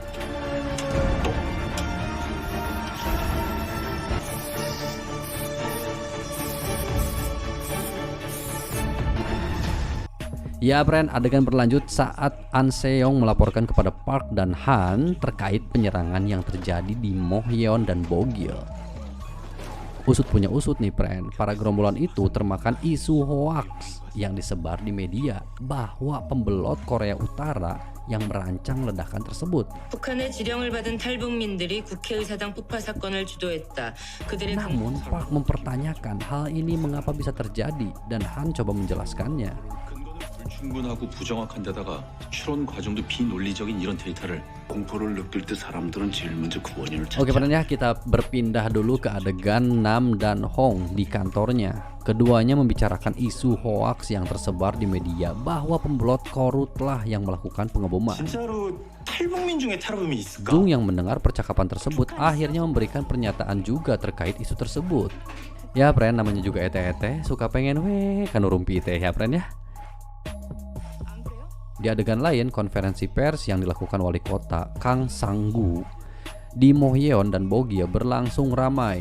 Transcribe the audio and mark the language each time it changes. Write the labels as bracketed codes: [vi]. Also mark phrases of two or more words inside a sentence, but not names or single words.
[id] Ya, friend, adegan berlanjut saat An Seong melaporkan kepada Park dan Han terkait penyerangan yang terjadi di Mohyeon dan Bogye. Usut punya usut nih, friend. Para gerombolan itu termakan isu hoax yang disebar di media bahwa pembelot Korea Utara yang merancang ledakan tersebut. [ko] 북한의 지령을 받은 탈북민들이 국회의사당 폭파 사건을 주도했다. 그들의 [id] Namun Park mempertanyakan hal ini mengapa bisa terjadi dan Han coba menjelaskannya. [ko] 불충분하고 부정확한 데다가 추론 과정도 비논리적인 이런 데이터를 공포를 느낄 때 사람들은 제일 먼저 그 원인을 찾지. [id] Oke, pendengar, kita berpindah dulu ke adegan Nam dan Hong di kantornya. Keduanya membicarakan isu hoaks yang tersebar di media bahwa pembelot korutlah yang melakukan pengeboman. [ko] 진짜로 탈북민 중에 테러범이 있을까? [id] Jung yang mendengar percakapan tersebut akhirnya memberikan pernyataan juga terkait isu tersebut. Ya, friend, namanya juga ete-ete, suka pengen kan rumpi teh ya, friend ya. Di adegan lain, konferensi pers yang dilakukan wali kota Kang Sang-gu di Mohyeon dan Bogye berlangsung ramai.